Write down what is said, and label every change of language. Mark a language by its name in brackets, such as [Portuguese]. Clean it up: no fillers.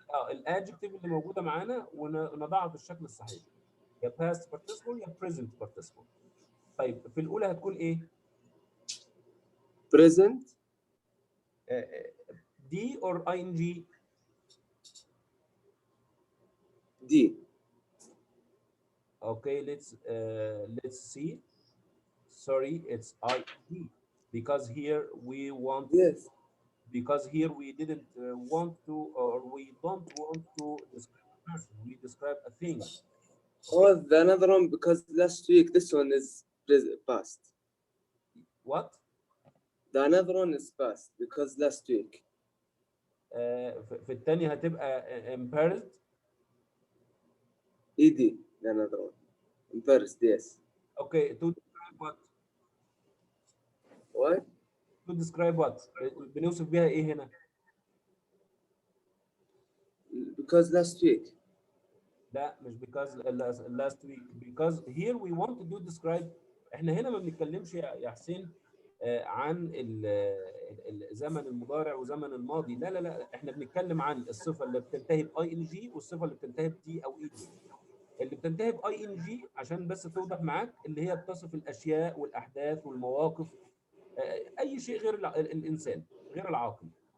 [Arabic] الادجكتيف اللي موجوده معانا ونضعها في الشكل الصحيح. يا past participle يا present participle. طيب في الاولى هتكون ايه؟ [English] Present. D or ing? D. Okay, let's see. Sorry, it's ing because here we want. Yes. Because here we didn't want to, or we don't want to describe a person. We describe a thing. Oh, the another one because last week this one is past. What? The another one is past because last week. [Arabic] في الثانية هتبقى embarrassed. [English] ED. The another one. Embarrassed. Yes. Okay, to describe what? What? To describe what? [Arabic] بنوصف بيها ايه هنا؟ [English] Because last week. [Arabic] لا مش [English] because last week. Because here we want to do describe. [Arabic] احنا هنا ما بنتكلمش يا حسين عن الزمن المضارع وزمن الماضي. لا لا لا، احنا بنتكلم عن الصفة اللي بتنتهي باي ان جي والصفة اللي بتنتهي بدي او اي دي. اللي بتنتهي باي ان جي عشان بس توضح معاك اللي هي بتصف الاشياء والاحداث والمواقف، اي شيء غير الانسان غير العاقل.